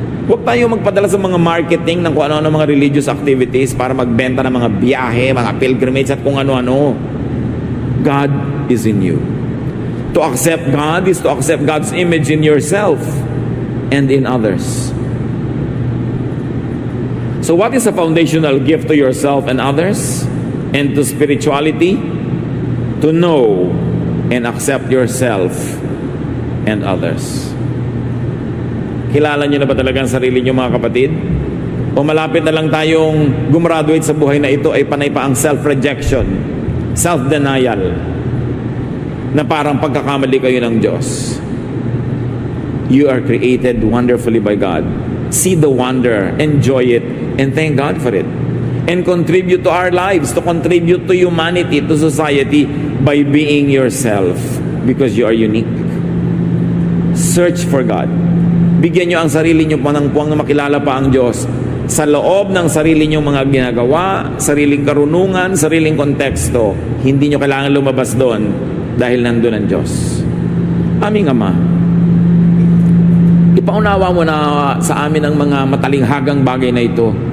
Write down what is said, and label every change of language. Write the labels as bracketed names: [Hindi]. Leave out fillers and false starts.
[Filipino] Huwag tayo magpadala sa mga marketing ng kung ano-ano mga religious activities para magbenta ng mga biyahe, mga pilgrimage at kung ano-ano. [English] God is in you. To accept God is to accept God's image in yourself and in others. So what is a foundational gift to yourself and others and to spirituality? To know and accept yourself and others. [Filipino] Kilala niyo na ba talaga ang sarili niyo, mga kapatid? O malapit na lang tayong gumraduate sa buhay na ito ay panay pa ang self-rejection, self-denial, na parang pagkakamali kayo ng Diyos. [English] You are created wonderfully by God. See the wonder, enjoy it, and thank God for it. And contribute to our lives, to contribute to humanity, to society, by being yourself, because you are unique. Search for God. [Filipino] Bigyan nyo ang sarili nyo panangpuang na makilala pa ang Diyos sa loob ng sarili nyo mga ginagawa, sariling karunungan, sariling konteksto. Hindi nyo kailangan lumabas doon dahil nandun ang Diyos. Aming Ama, ipaunawa mo na sa amin ang mga matalinghagang bagay na ito.